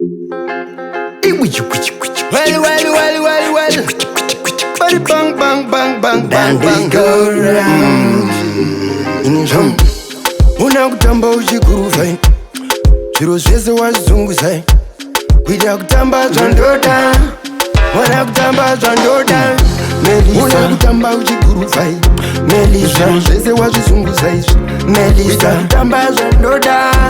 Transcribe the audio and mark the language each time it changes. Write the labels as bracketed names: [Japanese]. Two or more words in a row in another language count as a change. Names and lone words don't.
[English] Well, well, well, well, well. Body bang, bang, bang, bang, bang, bang. Dandy go round. Mm. [Shona] Una kutamba uchiguruva. Zviro zvese wazvizunguza. Kuita kutamba zvandoda. Wana kutamba zvandoda. Melissa. Una kutamba uchiguruva. Melissa. Zviro zvese wazvizunguza izvi. Melissa. Kuita kutamba zvandoda.